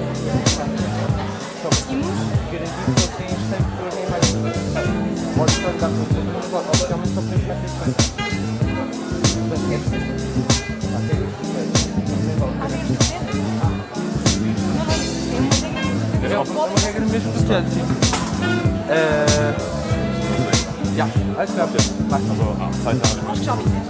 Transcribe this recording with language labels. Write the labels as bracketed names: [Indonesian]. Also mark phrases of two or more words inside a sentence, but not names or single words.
[Portuguese] Garantir que só tens 100 pessoas nem mais. Pode só dar para o mas oficialmente só tens mais 100. É uma regra mesmo especial, sim. [German] Ja, alles klar. [Portuguese] Acho que já vi.